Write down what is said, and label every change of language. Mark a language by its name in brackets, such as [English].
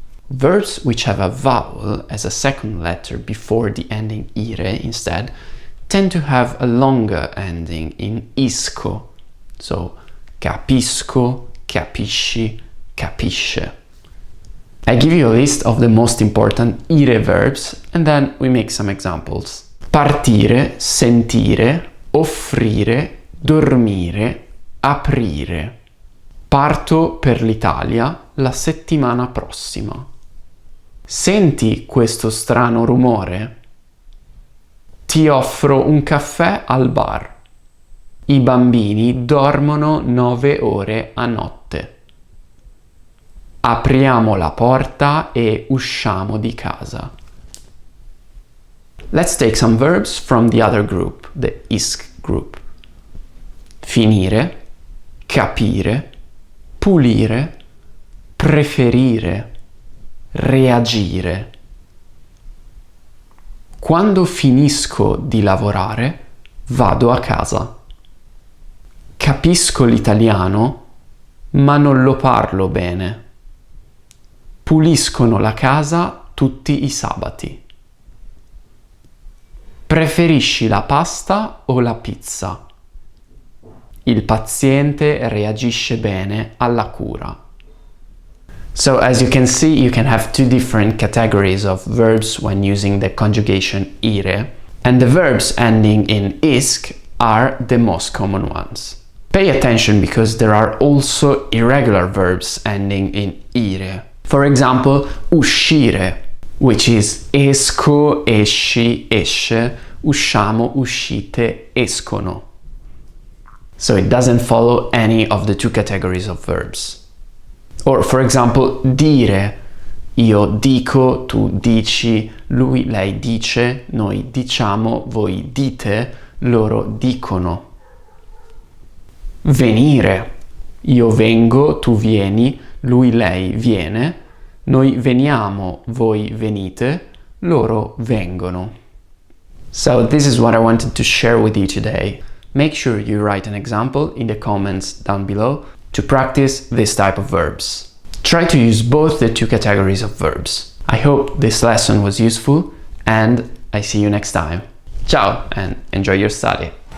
[English] Verbs which have a vowel as a second letter before the ending ire instead tend to have a longer ending in isco, so [Italian] capisco, capisci, capisce. [English] I give you a list of the most important ire verbs and then we make some examples. [Italian] Partire, sentire, offrire, dormire, aprire. Parto per l'Italia la settimana prossima. Senti questo strano rumore? Ti offro un caffè al bar. I bambini dormono 9 ore a notte. Apriamo la porta e usciamo di casa. [English] Let's take some verbs from the other group, the ISC group. [Italian] Finire, capire, pulire, preferire, reagire. Quando finisco di lavorare, vado a casa. Capisco l'italiano, ma non lo parlo bene. Puliscono la casa tutti i sabati. Preferisci la pasta o la pizza? Il paziente reagisce bene alla cura. [English] So as you can see, you can have two different categories of verbs when using the conjugation IRE, and the verbs ending in ISC are the most common ones. Pay attention because there are also irregular verbs ending in IRE. For example, [Italian] uscire, [English] which is [Italian] esco, esci, esce, usciamo, uscite, escono. [English] So it doesn't follow any of the two categories of verbs. Or for example, [Italian] dire, io dico, tu dici, lui, lei dice, noi diciamo, voi dite, loro dicono. Venire, io vengo, tu vieni, lui, lei viene, noi veniamo, voi venite, loro vengono. [English] So this is what I wanted to share with you today. Make sure you write an example in the comments down below to practice this type of verbs. Try to use both the two categories of verbs. I hope this lesson was useful and I see you next time. Ciao and enjoy your study.